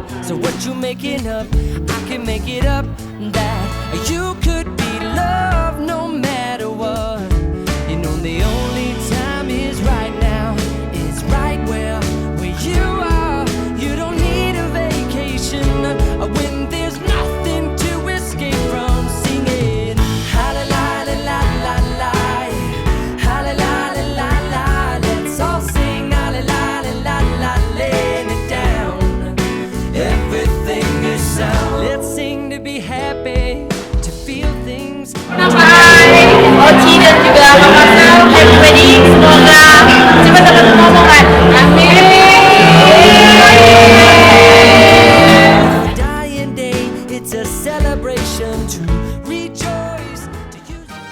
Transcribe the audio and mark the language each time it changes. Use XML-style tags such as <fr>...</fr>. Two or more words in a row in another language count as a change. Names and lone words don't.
<en>So what you making up, I can make it up. That you could be loved no matter what. You know the only time is right now. It's right where you are. You don't need a vacation when there's nothing to escape from. Singing ha la la la la la la. Let's sing to be happy, to feel things.</en> <id>Oci dan juga Bang Marcel,</id> <en>happy wedding,</en> <id>semoga cepat dapat ngomongan. Amin.</id> <en>Dying day, it's a celebration to rejoice. To use</en>